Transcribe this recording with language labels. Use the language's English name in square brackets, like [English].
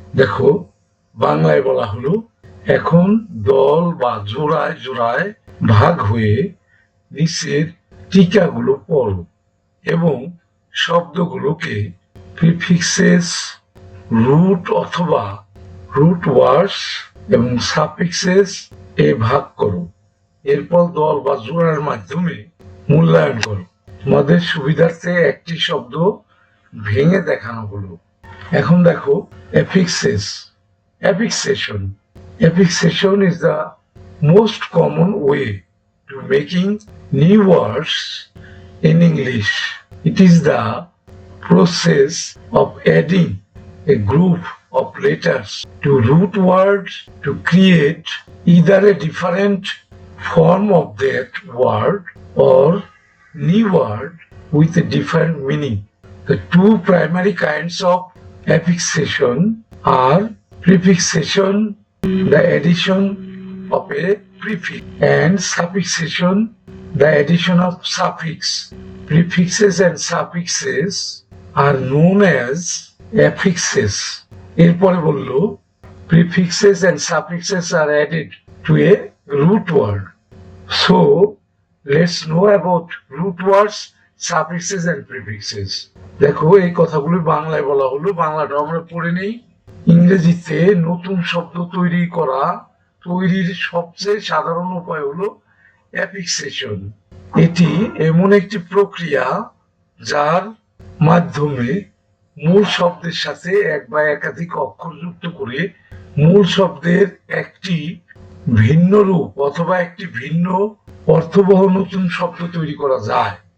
[Bangla] দেখো বাংলায় বলা হলো, এখন দল বা জোড়ায় জোড়ায় ভাগ হয়ে নিচের টিকাগুলো পড়ো এবং শব্দগুলোকে প্রিফিক্সেস, রুট অথবা রুট ওয়ার্ডস এবং সাফিক্সেস এ ভাগ করো। এরপর দল বা জোড়ার মাধ্যমে মূল্যায়ন করো। তোমাদের সুবিধার্থে একটি শব্দ ভেঙে দেখানো হলো। এখন দেখো অ্যাফিক্সেস, অ্যাফিক্সেশন। [English] Affixation is the most common way to making new words in English. It is the process of adding a group of letters to root words to create either a different form of that word or new word with a different meaning. The two primary kinds of affixation are prefixation, the addition of a prefix, and suffixation, the addition of suffix. Prefixes and suffixes are known as affixes. [Bangla] এরপরে বললো [English] prefixes and suffixes are added to a root word. So let's know about root words, suffixes and prefixes. [Bangla] দেখো এই কথাগুলো বাংলায় বলা হলো, বাংলাটা আমরা পড়ে নেই। ইংরেজিতে নতুন শব্দ তৈরির সবচেয়ে সাধারণ উপায় হলো অ্যাফিক্সেশন। এটি এমন একটি প্রক্রিয়া যার মাধ্যমে মূল শব্দের সাথে এক বা একাধিক অক্ষর যুক্ত করে মূল শব্দের একটি ভিন্ন রূপ অথবা একটি ভিন্ন অর্থবহ নতুন শব্দ তৈরি করা যায়।